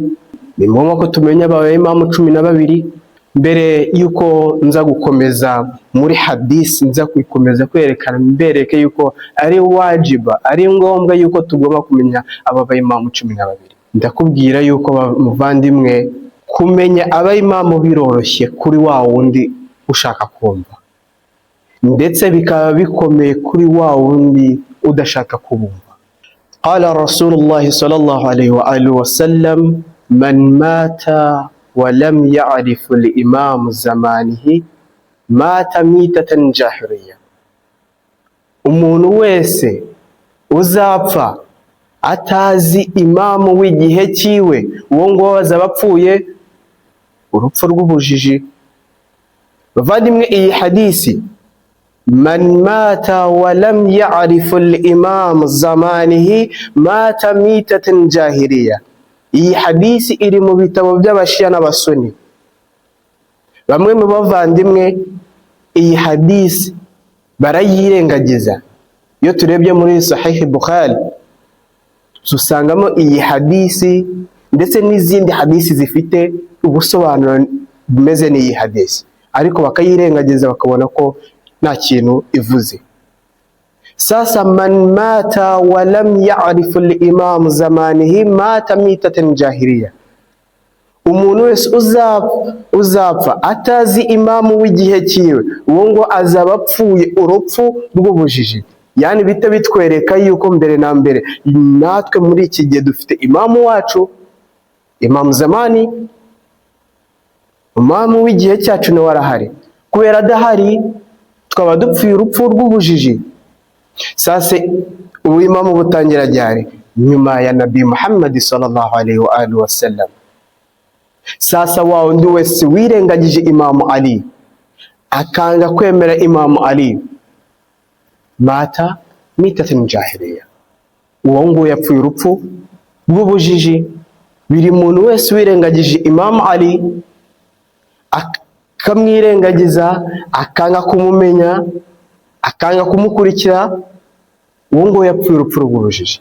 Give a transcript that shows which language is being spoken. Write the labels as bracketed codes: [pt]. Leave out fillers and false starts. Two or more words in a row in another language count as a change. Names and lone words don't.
[rw] Ni ngombwa ko tumenya aba bayimamu 12? Mbere yuko nza gukomeza muri hadisi, nza kuyikomeza kwerekana, mbereke yuko ari wajiba, ari ngombwa yuko tugomba kumenya aba bayimamu 12. Ndakubwira yuko muvandimwe, kumenya abayimamu biroroshye kuri wa wundi ushaka kumva, ndetse bikaba bikomeye kuri wa wundi udashaka kubumva. [ar] قال رسول الله صلى الله عليه وآله وسلم من مات ولم يعرف الإمام زمانه مات ميتة جاهلية. [rw] Umuntu wese uzapfa atazi imamu w'igihe cyiwe, uwo ngo bazabapfuye urupfu rw'ubujiji. Bavandimwe, iyi hadisi, [ar] من مات ولم يعرف الإمام زمانه مات ميتة جاهلية, [rw] iyi hadisi iri mu bitabo by'abashia n'abasuni. Bamwe mu bavandimwe iyi hadisi barayirengagiza. Iyo turebye muri Sahih Bukhari dusangamo iyi hadisi, ndetse n'izindi hadisi zifite ubusobanuro bumeze n'iyi hadisi, ariko bakayirengagiza, bakabona ko nta kintu ivuze. [ar] Sasa من مات ولم يعرف الإمام زمانه مات ميتة جاهلية, [rw] umuntu wese uzapfa atazi imamu w'igihe cyiwe, uwo ngo azaba apfuye urupfu rw'ubujiji. Yani bita bitwereka yuko mbere na mbere natwe muri iki gihe dufite imamu wacu, imamu zamani, imamu w'igihe cyacu nawe arahari. Kubera adahari twaba dupfuye urupfu rw'ubujiji. Sasa ubu imamu butangira ryari? Nyuma ya Nabii [ar] Muhammad صلى الله عليه وآله وسلم. [rw] Sasa wa undi wese wirengagije Imamu Ali, akanga kwemera Imamu Ali, [ar] مات ميتة جاهلية, [rw] uwo ngo yapfuye urupfu rw'ubujiji. Biri muntu wese wirengagije Imamu Ali, akamwirengagiza, akanga kumumenya, akanga kumukurikira, uwo ngo yapfuye urupfu rw'ubujiji.